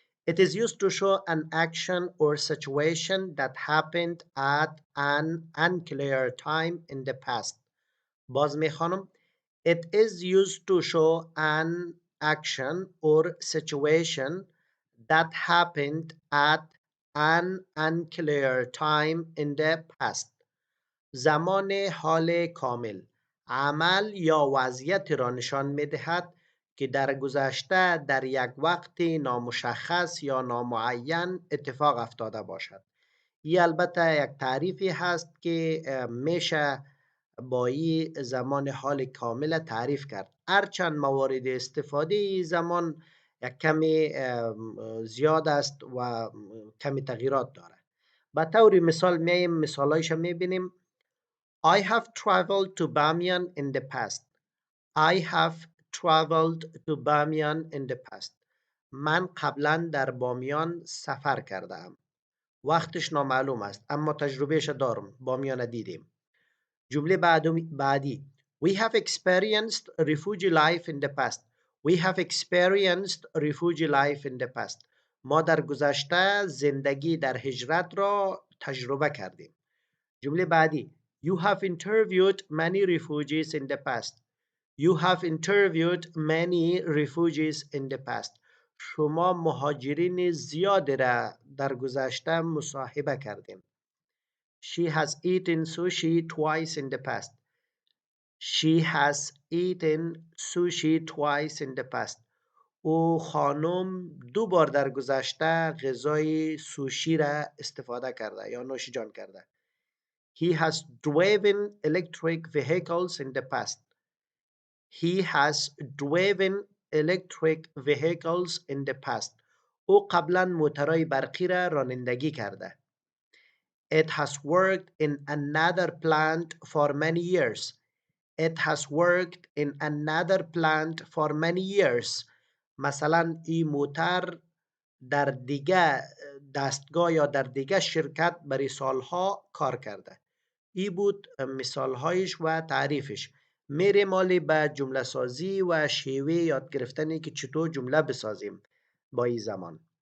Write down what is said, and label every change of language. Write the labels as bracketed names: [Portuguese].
[English] It is used to show an action or situation that happened at an unclear time in the past. [Persian] باز میخوانم. [English] It is used to show an action or situation that happened at an unclear time in the past. [Persian] زمان حال کامل عمل یا وضعیت را نشان می‌دهد که در گذشته در یک وقت نامشخص یا نامعین اتفاق افتاده باشد. این البته یک تعریفی هست که میشه با این زمان حال کامل تعریف کرد. هرچند موارد استفاده این زمان یک کمی زیاد است و کمی تغییرات داره. به طور مثال میایم مثالایش میبینیم. [English] I have traveled to Bamiyan in the past. I have traveled to Bamiyan in the past. [Persian] من قبلا در بامیان سفر کردم. وقتش نامعلوم است اما تجربهش دارم. بامیان دیدیم. جمله بعدی. [English] We have experienced refugee life in the past. We have experienced refugee life in the past. [Persian] ما در گذشته زندگی در هجرت را تجربه کردیم. جمله بعدی. [English] You have interviewed many refugees in the past. You have interviewed many refugees in the past. [Persian] شما مهاجرین زیادی را در گذشته مصاحبه کردیم. [English] She has eaten sushi twice in the past. She has eaten sushi twice in the past. [Persian] او خانم دو بار در گذشته غذای سوشی را استفاده کرده یا نوشیجان کرده. [English] He has driven electric vehicles in the past. He has driven electric vehicles in the past. [Persian] او قبلا موترهای برقی را رانندگی کرده. [English] It has worked in another plant for many years. It has worked in another plant for many years. [Persian] مثلا این موتر در دیگه دستگاه یا در دیگه شرکت برای سالها کار کرده. این بود مثالهایش و تعریفش. میریم مالی به جمله سازی و شیوه یاد گرفتنی که چطور جمله بسازیم با این زمان.